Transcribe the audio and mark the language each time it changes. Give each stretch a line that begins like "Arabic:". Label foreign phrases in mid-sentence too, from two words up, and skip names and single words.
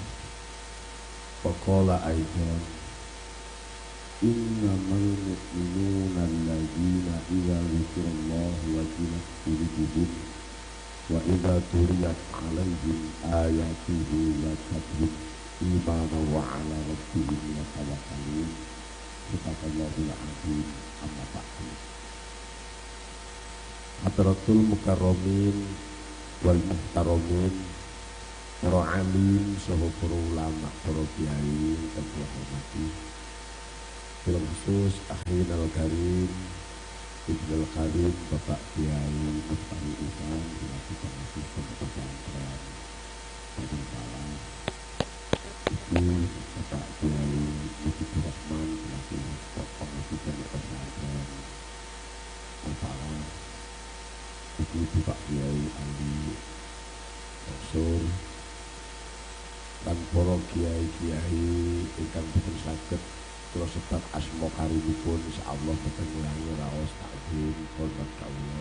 Arabic: وقال أيضا إنما المؤمنون الذين إذا ذكر الله وجلت قلوبهم وإذا تليت عليهم آياته زادتهم إيمانا وعلى ربهم يتوكلون. سبحان الله العظيم. أما بعد. حضرات المكرمين والمحترمين,
Javanese: para alim saha para ulama, para kiai kang kula hormati.
Arabic: بالخصوص الأخ الكريم Ibnul Khalid Bapak Kiai Muftari Isan selaku
Javanese: pengasuh pondok pesantren Palang, Ibu Bapak Kiai Mujidur Rahman selaku pengasuh pondok pesantren Palang, Ibu Bapak Kiai Ali Mansur dan para kiai-kiai ingkang boten saged kula sebat asma karimipun insyaallah boten ngurangi raos takzim hormat kawula.